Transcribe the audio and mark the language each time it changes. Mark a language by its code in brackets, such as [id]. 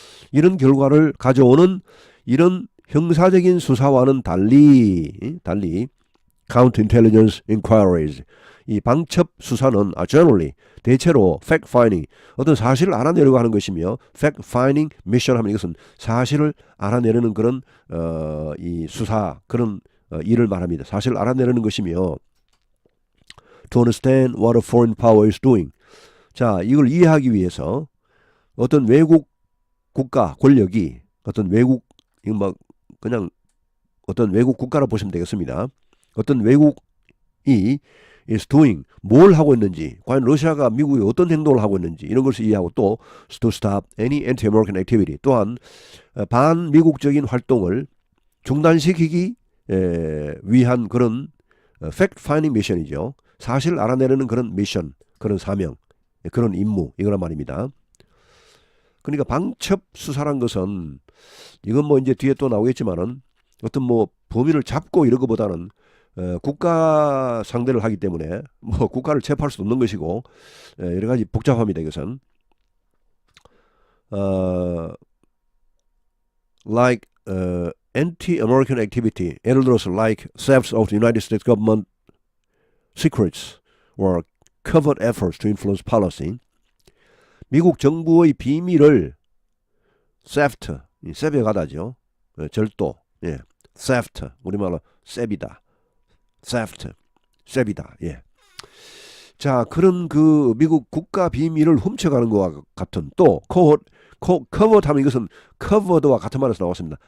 [ko] 이런 결과를 가져오는 이런 형사적인 수사와는 달리 counterintelligence inquiries. 이 방첩 수사는 generally 대체로 fact finding 어떤 사실을 알아내려고 하는 것이며 fact finding mission 하면 이것은 사실을 알아내려는 그런 이 수사 그런 일을 말합니다. 사실을 알아내려는 것이며 [en] to understand what a foreign power is doing. [ko] 자, 이걸 이해하기 위해서 어떤 외국 국가 권력이 어떤 외국 뭐 그냥 어떤 외국 국가라 보시면 되겠습니다. 어떤 외국이 is doing 뭘 하고 있는지 과연 러시아가 미국에 어떤 행동을 하고 있는지 이런 것을 이해하고 또 [en] to stop any anti-American activity [ko] 또한 반미국적인 활동을 중단시키기 위한 그런 fact-finding 미션이죠. 사실을 알아내려는 그런 미션, 그런 사명, 그런 임무 이거란 말입니다. 그러니까 방첩 수사란 것은 이건 뭐 이제 뒤에 또 나오겠지만은 어떤 뭐 범인을 잡고 이런 것보다는 국가 상대를 하기 때문에 뭐 국가를 체포할 수도 없는 것이고 여러 가지 복잡합니다. [en] 이것은 like anti-American activity, [ko] 예를 들어서 [en] like thefts of the United States government secrets or covert efforts to influence policy. [ko] 미국 정부의 비밀을 theft, 셉에 가다죠. 절도, 예, theft, 우리말로 셉이다. theft, 셉이다. 예. 자, 그런 그 미국 국가 비밀을 훔쳐가는 것과 같은 또 covered 하면 이것은 covered와 같은 말에서 나왔습니다.